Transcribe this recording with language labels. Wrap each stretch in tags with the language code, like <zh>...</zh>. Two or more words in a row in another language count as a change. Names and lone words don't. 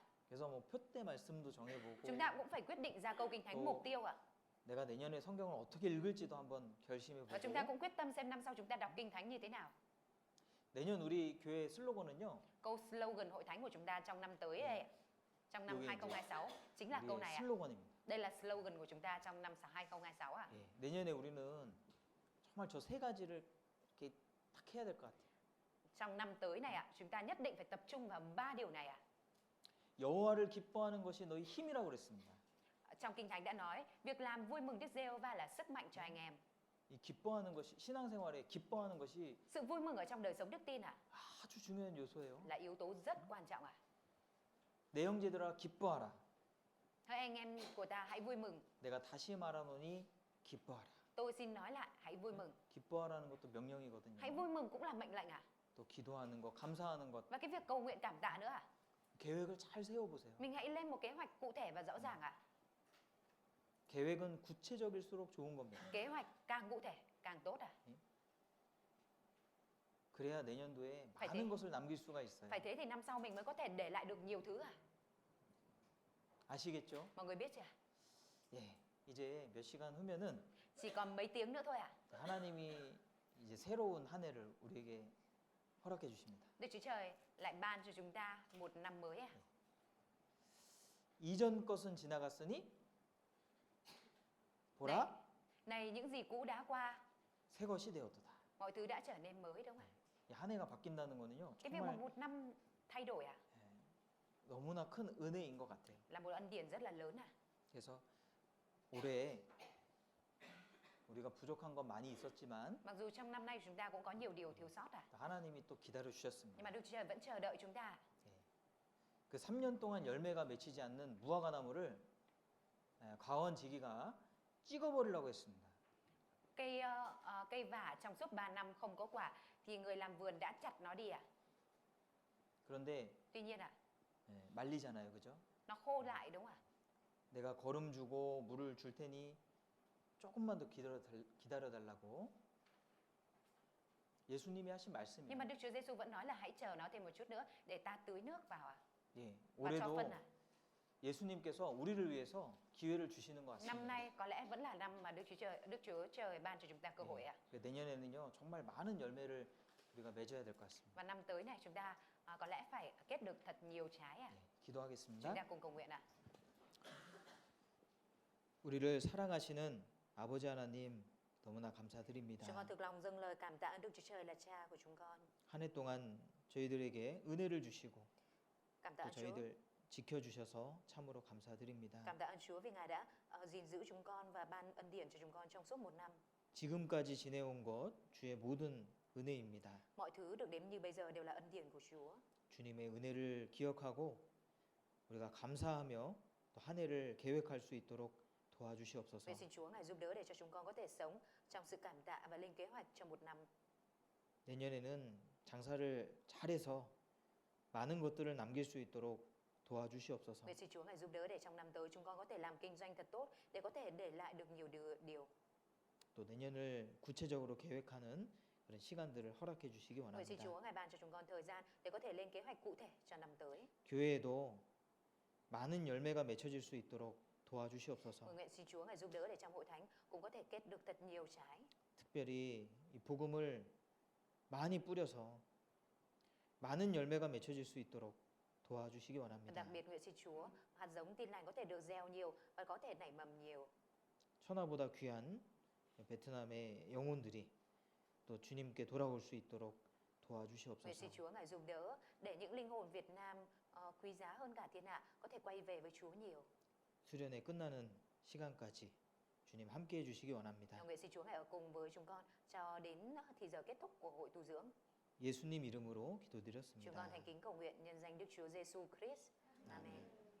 <ko>그래서 뭐 표대 말씀도 정해보고,</ko> <vi>Chúng ta cũng phải quyết định ra câu kinh thánh Ồ. mục tiêu ạ.</vi> <ko>내가 내년에 성경을 어떻게 읽을지도 한번 결심해보고.</ko> <vi>Và chúng ta cũng quyết tâm xem năm sau chúng ta đọc kinh thánh như thế nào.</vi> <ko>내년 우리 교회 슬로건은요,</ko> <vi>Câu slogan hội thánh của chúng ta trong năm tới đây, trong năm Yogin 2026 chính là câu</vi> <ko>우리의</ko> <vi>này ạ.</vi> <ko>슬로건입니다.</ko> <vi>Đây là slogan của chúng ta trong năm 2026 ạ.</vi> <ko>예, 내년에 우리는 정말 저 세 가지를 이렇게 딱 해야 될 것 같아요.</ko> <vi>Trong năm tới này ạ, chúng ta nhất định phải tập trung vào 3 điều này ạ.</vi> <ko>여호와를 기뻐하는 것이 너희 힘이라고 그랬습니다.</ko> <vi>Trong kinh thánh đã nói, việc làm vui mừng Đức Giê-hô-va là sức mạnh cho anh em.</vi> <ko>이 기뻐하는 것이 신앙생활에 기뻐하는 것이</ko> <vi>Sự vui mừng ở trong đời sống đức tin ạ,</vi> <ko>아주 중요한 요소예요.</ko> <vi>là yếu tố rất quan trọng ạ.</vi> <ko>내 형제들아 기뻐하라.</ko> <vi>Hỡi anh em của ta hãy vui mừng.</vi> <ko>내가 다시 말하노니 기뻐하라.</ko> <vi>Tôi xin nói lại, hãy vui mừng.</vi> <ko>기뻐하라는 것도 명령이거든요.</ko> <vi>Hãy vui mừng cũng là mệnh lệnh ạ.</vi> <ko>또 기도하는 것, 감사하는 것,</ko> <vi>Và cái việc cầu nguyện cảm tạ nữa ạ.</vi> <ko>계획을 잘 세워보세요.</ko> <vi>Mình hãy lên một kế hoạch cụ thể và rõ ràng ạ.</vi> <ko>계획은 구체적일수록 좋은 겁니다.</ko> <vi>Kế hoạch càng cụ thể càng tốt ạ.</vi> <ko>그래야 내년도에</ko> <vi>Phải</vi> <ko>많은</ko> <vi>thế.</vi> <ko>것을 남길 수가 있어요.</ko> <vi>Phải thế thì năm sau mình mới có thể để lại được nhiều thứ ạ.</vi> <ko>아시겠죠?</ko> <vi>Mọi người biết chưa?</vi> <ko>예, 이제 몇 시간 후면은</ko> <vi>Chỉ còn mấy tiếng nữa thôi ạ.</vi> <ko>하나님이 이제 새로운 한 해를 우리에게 허락해 주십니다.</ko> <vi>Đức Chúa Trời lại ban cho chúng ta một năm mới ạ.</vi> <ko>이전 것은 지나갔으니</ko> <vi>Này,</vi> <ko>보라</ko> <vi>này những gì cũ đã qua,</vi> <ko>새 것이 되었도다.</ko> <vi>mọi thứ đã trở nên mới, đúng không ạ?</vi> <ko>이 한 해가 바뀐다는 거는요,</ko> <vi>Cái việc mà</vi> <ko>정말</ko> <vi>một năm thay đổi ạ,</vi> <ko>너무나 큰 은혜인 것 같아요.</ko> <vi>là một ân điển rất là lớn ạ.</vi> <ko>그래서 올해 우리가 부족한 건 많이 있었지만</ko> <vi>Mặc dù trong năm nay chúng ta cũng có nhiều điều thiếu sót ạ,</vi> <ko>하나님이 또 기다려</ko> <vi>nhưng</vi> <ko>주셨습니다.</ko> <vi>mà Đức Chúa Trời vẫn chờ đợi chúng ta.</vi> <ko>그 3년 동안 열매가 맺히지 않는 무화과 나무를 과원지기가 찍어버리려고 했습니다.</ko> <vi>Cây vả trong suốt 3 năm không có quả thì người làm vườn đã chặt nó đi ạ.</vi> <ko>그런데</ko> <vi>Tuy nhiên ạ,</vi> <ko>말리잖아요, 그죠?</ko> <vi>nó khô lại, đúng không ạ?</vi> <ko>내가 거름 주고 물을 줄 테니 조금만 더 기다려 달라고 예수님이 하신 말씀이에요.</ko> <vi>Nhưng mà Đức Chúa Giêsu vẫn nói là hãy chờ nó thêm một chút nữa để ta tưới nước vào ạ.</vi> <ko>예,</ko> <vi>Và cho</vi> <ko>올해도</ko> <vi>phân ạ.</vi> <ko>예수님께서 우리를 위해서 기회를 주시는 것</ko> <vi>Năm</vi> <ko>같습니다.</ko> <vi>nay có lẽ vẫn là năm mà Đức Chúa Trời ban cho chúng ta cơ hội ạ.</vi> <ko>그 내년에는요 정말 많은 열매를 우리가 맺어야 될 것 같습니다.</ko> <vi>Và năm tới này chúng ta có lẽ phải kết được thật nhiều trái ạ. Chúng</vi> <ko>기도하겠습니다.</ko> <vi>ta cùng cầu nguyện ạ.</vi> <ko>우리를 사랑하시는 아버지 하나님 너무나 감사드립니다.</ko> <vi>Chúng con thực lòng dâng lời cảm tạ Đức Chúa Trời là Cha của chúng con.</vi> <ko>한 해 동안 저희들에게 은혜를 주시고</ko> <vi>Cảm tạ</vi> <ko>또</ko> <vi>ơn Chúa.</vi> <ko>저희들 지켜주셔서 참으로 감사드립니다.</ko> <vi>Cảm tạ ơn Chúa vì Ngài đã gìn giữ chúng con và ban ân điển cho chúng con trong suốt một năm.</vi> <ko>지금까지 지내온 것 주의 모든 은혜입니다.</ko> <vi>Mọi thứ được đến như bây giờ đều là ân điển của Chúa.</vi> <ko>주님의 은혜를 기억하고 우리가 감사하며 또 한 해를 계획할 수 있도록 도와주시옵소서.</ko> <vi>Vậy xin Chúa Ngài giúp đỡ để cho chúng con có thể sống trong sự cảm tạ và lên kế hoạch cho một năm.</vi> <ko>내년에는 장사를 잘해서 많은 것들을 남길 수 있도록 도와주시옵소서.</ko> <vi>Vậy xin Chúa Ngài giúp đỡ để trong năm tới chúng con có thể làm kinh doanh thật tốt để có thể để lại được nhiều điều.</vi> <ko>또 내년을 구체적으로 계획하는 그런 시간들을 허락해 주시기</ko> <vi>Vậy xin</vi> <ko>원합니다.</ko> <vi>Chúa Ngài ban cho chúng con thời gian để có thể lên kế hoạch cụ thể cho năm tới.</vi> <ko>교회에도 많은 열매가 맺혀질 수 있도록 도와주시옵소서.</ko> <vi>Nguyện xin Chúa Ngài giúp đỡ để trong hội thánh cũng có thể kết được thật nhiều trái.</vi> <ko>특별히 이 복음을 많이 뿌려서 많은 열매가 맺혀질 수 있도록 도와주시기</ko> <vi>Và</vi> <ko>원합니다.</ko> <vi>đặc biệt nguyện xin Chúa hạt giống tin lành có thể được gieo nhiều và có thể nảy mầm nhiều.</vi> <ko>천하보다 귀한 베트남의 영혼들이 또 주님께 돌아올 수 있도록</ko> <vi>Nguyện</vi> <ko>도와주시옵소서.</ko> <vi>xin Chúa ngài giúp đỡ để những linh hồn Việt Nam quý giá hơn cả thiên hạ có thể quay về với Chúa nhiều.</vi> <ko>수련회 끝나는 시간까지 주님 함께 해주시기 원합니다.</ko> <vi>Nguyện xin Chúa ngài ở cùng với chúng con cho đến thì giờ kết thúc của hội tu dưỡng.</vi> <ko>예수님 이름으로</ko> <vi>Chúng con</vi> <ko>기도드렸습니다.</ko> <vi>thành kính cầu nguyện nhân danh Đức Chúa Giêsu Christ. Amen.</vi>